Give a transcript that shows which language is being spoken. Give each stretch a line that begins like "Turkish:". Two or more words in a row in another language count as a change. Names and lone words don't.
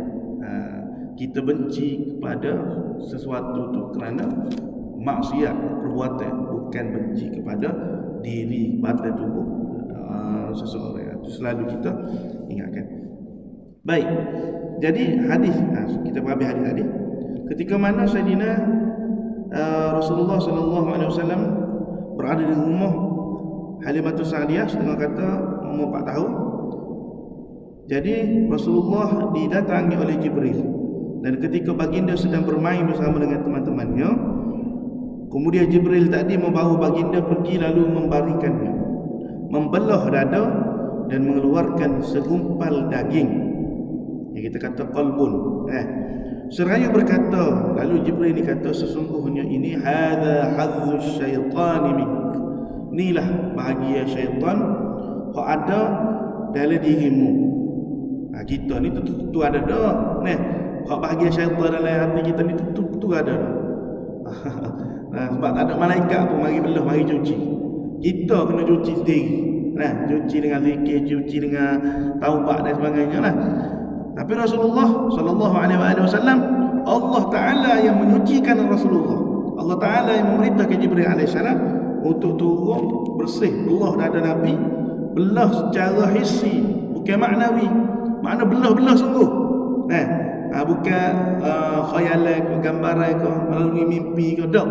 Malay: Kita benci kepada sesuatu tu kerana maksiat perbuatan, bukan benci kepada diri batin tubuh seseorang. Itu selalu kita ingatkan. Baik. Jadi hadis, kita habis hadis tadi. Ketika mana Sayyidina Rasulullah
Arabic: صلى الله عليه وسلم
Malay: berada di rumah Halimatus Sa'diyah, setengah kata umur 4 tahun. Jadi Rasulullah didatangi oleh Jibril. Dan ketika baginda sedang bermain bersama dengan teman-temannya, kemudian Jibril tadi membawa baginda pergi lalu membarikannya, membelah dada dan mengeluarkan segumpal daging yang kita kata qalbun. Seraya berkata, lalu Jibril ni kata, sesungguhnya ini
Arabic: هذا حظ الشيطان منك,
Malay: inilah bahagia syaitan hak ada dalam dirimu. Kita ni tu ada dah. Hak bahagia syaitan dalam hati kita ni tu ada dah. Sebab tak ada malaikat pun mari belah, mari cuci. Kita kena cuci sendiri. Cuci dengan zikir, cuci dengan taubat dan sebagainya lah. Tapi Rasulullah
Arabic: صلى الله عليه وسلم,
Malay: Allah Taala yang menyucikan Rasulullah. Allah Taala yang memerintahkan Jibril alaihissalam untuk turun bersih belah dada Nabi, belah secara hissi, bukan maknawi. Makna belah-belah sungguh. Bukan khayalan ke, gambaran ke, melalui mimpi ke, tak.